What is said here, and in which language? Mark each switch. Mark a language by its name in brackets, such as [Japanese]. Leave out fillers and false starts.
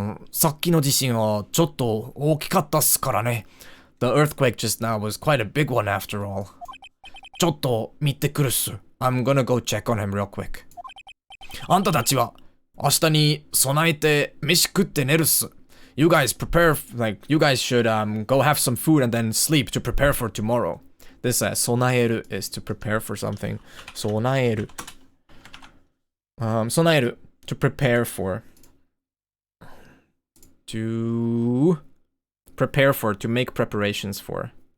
[Japanese] さっきの地震はちょっと大きかったっすからね。 [English] The earthquake just now was quite a big one after all. [Japanese] ちょっと見てくるっす。 [English] I'm gonna go check on him real quick. [Japanese] あんたたちは明日に備えて飯食って寝るっす。 [English] You guys prepare, like, you guys should go have some food and then sleep to prepare for tomorrow. This 備える is to prepare for something. [Japanese] 備える。 [English] 備える to prepare for. To prepare for, to make preparations for.